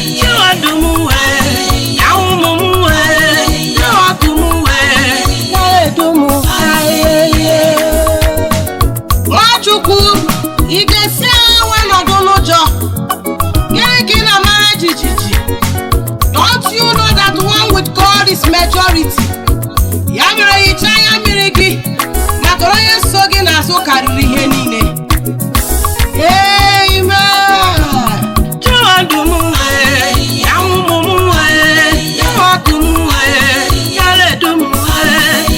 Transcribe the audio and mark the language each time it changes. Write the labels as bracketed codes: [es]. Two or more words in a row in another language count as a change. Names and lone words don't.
[ig] Chụọ ndụ m nwee, ya ụmụ m nwee, ya ọkụ m nwee, ya ledu m. Ayeye. Nwachukwu, ị ga-esi aṅa wee nọdụ n'ụjọ? Gịnị ka ị na-amara jijiji? [en] Don't you know that one with God is majority? [ig] Ya mere, hichaa anya mmiri gị, maka onye so gị n'azụ karịrị ihe niile. Amen. Chụọ ndụ m nwee, ya ụmụ m nwee, ya ọkụ m nwee, ya ledu m nwee.